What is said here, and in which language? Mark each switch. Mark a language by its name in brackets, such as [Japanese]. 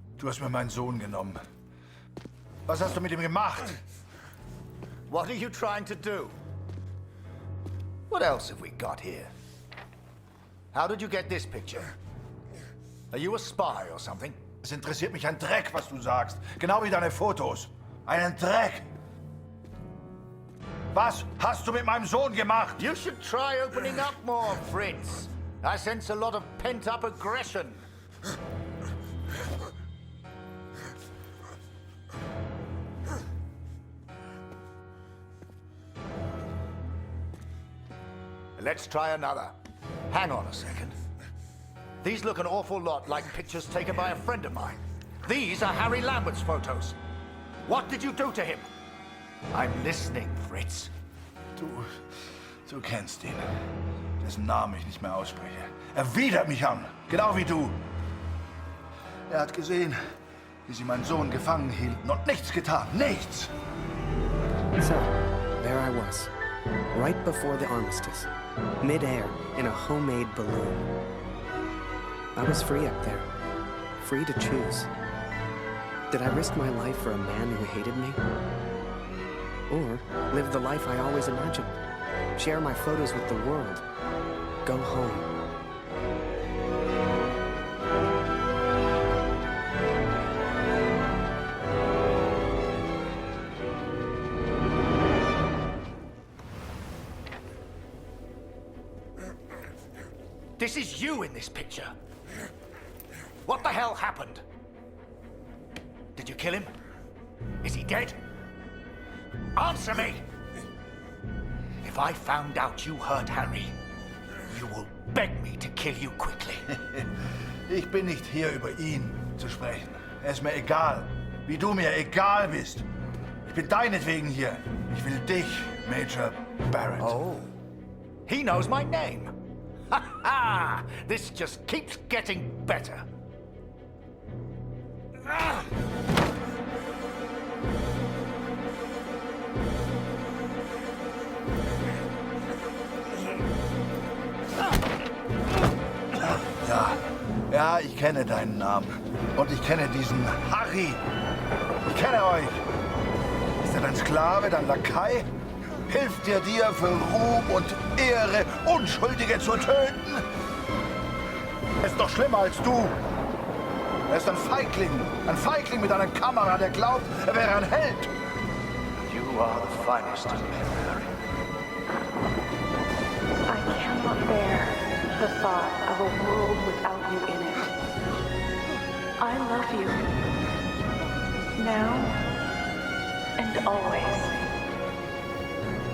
[German] Du hast mir meinen Sohn genommen. Was hast du mit ihm gemacht? [English] What are you trying to do? What else have we got here? How did you get this picture? Are you a spy or something? [German] Es interessiert mich ein Dreck, was du sagst. Genau wie deine Fotos. Einen Dreck. Was hast du mit meinem Sohn gemacht? [English] You should try opening up more, Fritz. I sense a lot of pent-up aggression. Let's try another. Hang on a second. These look an awful lot like pictures taken by a friend of mine. These are Harry Lambert's photos. What did you do to him? I'm listening, Fritz. [German] Du kennst ihn. Dessen Namen ich nicht mehr ausspreche. Er widert mich an. Genau wie du. Er hat gesehen, wie sie meinen Sohn gefangen hielten und nichts getan. Nichts! [English] So, there I was, right before the armistice, mid-air in a homemade balloon. I was free up there, free to choose. Did I risk my life for a man who hated me? Or live the life I always imagined? Share my photos with the world? Go home? This is you in this picture. What the hell happened? Did you kill him? Is he dead? Answer me! If I found out you hurt Harry, you will beg me to kill you quickly. [German] Ich bin nicht hier, über ihn zu sprechen. Er ist mir egal, wie du mir egal bist. Ich bin deinetwegen hier. Ich will dich, Major Barrett. [English] Oh, he knows my name. Ha ha! This just keeps getting better. Ah! [German] Ja, ich kenne deinen Namen. Und ich kenne diesen Harry. Ich kenne euch. Ist er dein Sklave, dein Lakai? Hilft er dir für Ruhm und Ehre, Unschuldige zu töten? Er ist doch schlimmer als du. Er ist ein Feigling mit einer Kamera, der glaubt, er wäre ein Held. [English] You are the finest of men, Harry. I cannot bear the thought of a world without you in it. I love you. Now and always.